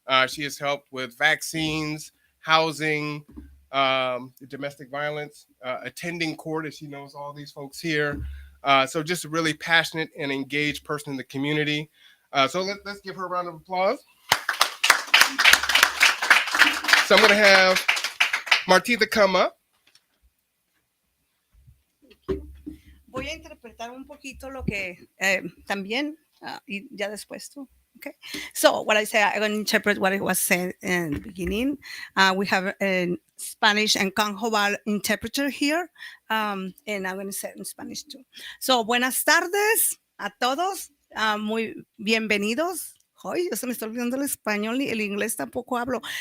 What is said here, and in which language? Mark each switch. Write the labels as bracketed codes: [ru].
[en] She has helped with vaccines, housing, domestic violence, attending court, as she knows all these folks here. So just a really passionate and engaged person in the community. So let's give her a round of applause. So I'm going to have Martitha come up. [es] Voy a interpretar un poquito lo que también, y ya después tú. [en] Okay. So what I say, I'm going to interpret what it was said in the beginning. We have a Spanish and Canjoval interpreter here, and I'm going to say it in Spanish too. [es] So, buenas tardes a todos, muy bienvenidos. Hoy, ya se me está olvidando el español y el inglés tampoco hablo.